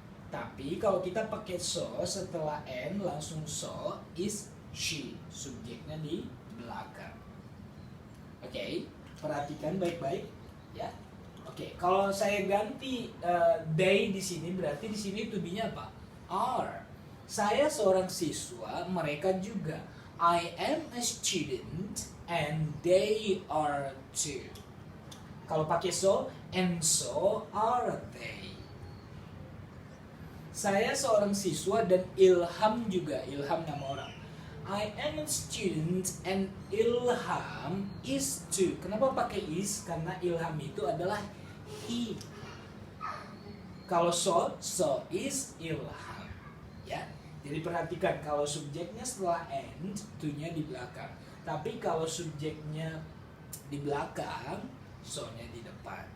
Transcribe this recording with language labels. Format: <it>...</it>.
<id>Tapi kalau kita pakai so setelah and langsung</id> <en>so is she,</en> <id>subjeknya di belakang. Oke, perhatikan baik-baik ya. Oke, kalau saya ganti they di sini berarti di sini to be-nya apa? Are. Saya seorang siswa, mereka juga.</id> <en>I am a student and they are too.</en> <id>Kalau pakai so,</id> <en>and so are they.</en> <id>Saya seorang siswa dan Ilham juga, Ilham nama orang.</id> <en>I am a student and Ilham is too.</en> <id>Kenapa pakai is? Karena Ilham itu adalah he. Kalau</id> <en>so is Ilham.</en> <id>Ya. Jadi perhatikan kalau subjeknya setelah and, to-nya di belakang. Tapi kalau subjeknya di belakang, so-nya di depan.</id>